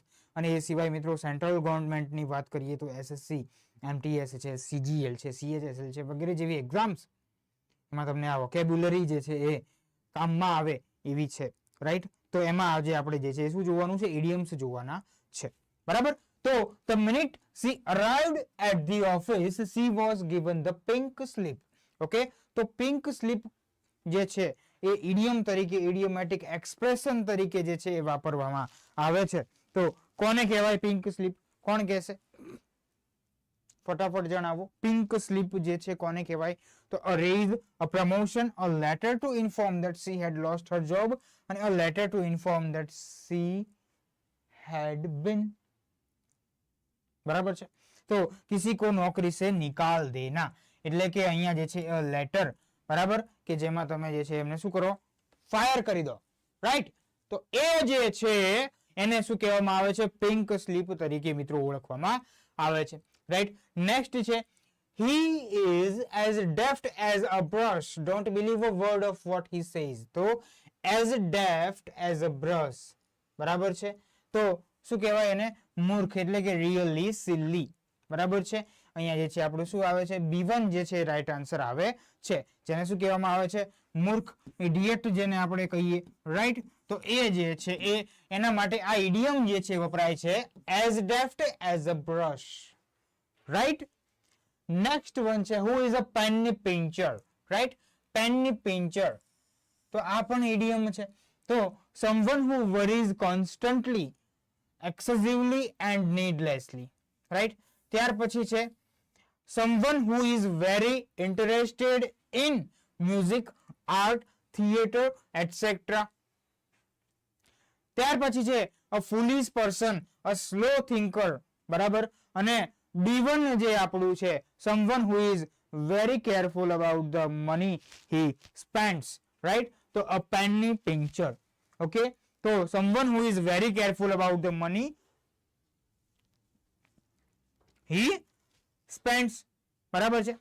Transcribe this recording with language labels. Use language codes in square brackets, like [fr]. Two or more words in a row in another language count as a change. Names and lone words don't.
[gu] અને એ સિવાય મિત્રો [en] central governmentની [gu] વાત કરીએ તો એસએસસી, એમટીએસ છે, સીજીએલ છે, સીએચએસએલ છે, વગેરે જેવી એક્ઝામ્સ, એમાં તમને આ વોકેબ્યુલરી જે છે એ કામમાં આવે એવી છે, રાઈટ? તો એમાં આજે આપણે જે છે એ શું જોવાનું છે? ઇડિયમ્સ જોવાના છે, બરાબર? [en] તો the minute she arrived at the office, she was given the pink slip. [gu] ઓકે, તો [en] pink slip [gu] જે છે એ ઇડિયમ તરીકે, [en] idiomatic expression [gu] તરીકે જે છે એ વાપરવામાં આવે છે. તો કોને કહેવાય [en] pink slip? [gu] કોણ કહેશે? ફટાફટ જણાવો. [en] pink slip [gu] જે છે કોને કહેવાય? [en] તો a raise, a promotion, a letter to inform that she had lost her job, અને a letter to inform that she had been. [gu] બરાબર છે? તો [hi] किसी को नौकरी से निकाल देना, [gu] એટલે કે અહીંયા જે છે લેટર, બરાબર, કે જેમાં તમે જે છે એમને શું કરો? ફાયર કરી દો, રાઈટ? તો એ જે છે એને શું કહેવામાં આવે છે? [en] pink slip [gu] તરીકે મિત્રો ઓળખવામાં આવે છે, રાઈટ? [en] નેક્સ્ટ છે he is as deft as a brush, don't believe a word of what he says. તો as deft as a brush, [gu] બરાબર છે? તો શું કહેવાય એને? મૂર્ખ, એટલે કે [en] really silly, [gu] બરાબર છે? અહીંયા જે છે આપણું શું આવે છે? B1 જે છે [en] right answer [gu] આવે છે, જેને શું કહેવામાં આવે છે? મૂર્ખ, ઇડિયટ જેને આપણે કહીએ, રાઈટ? તો એ જે છે એ એના માટે આ ઇડિયમ જે છે વપરાય છે, [en] as deft as a brush, [gu] રાઈટ? [en] next one છે who is a penny pincher, [gu] રાઈટ? [en] penny pincher, [gu] તો આ પણ ઇડિયમ છે. [en] તો someone who worries constantly, excessively and needlessly, [gu] રાઈટ? ત્યાર પછી છે [en] someone who is very interested in music, art, theater, etc. [gu] ત્યાર પછી છે [en] a foolish person, a slow thinker, [gu] બરાબર? અને D1 જે આપણું છે [en] someone who is very careful about the money he spends, right? તો a penny pincher, okay? તો someone who is very careful about the money he spends, [gu] બરાબર છે?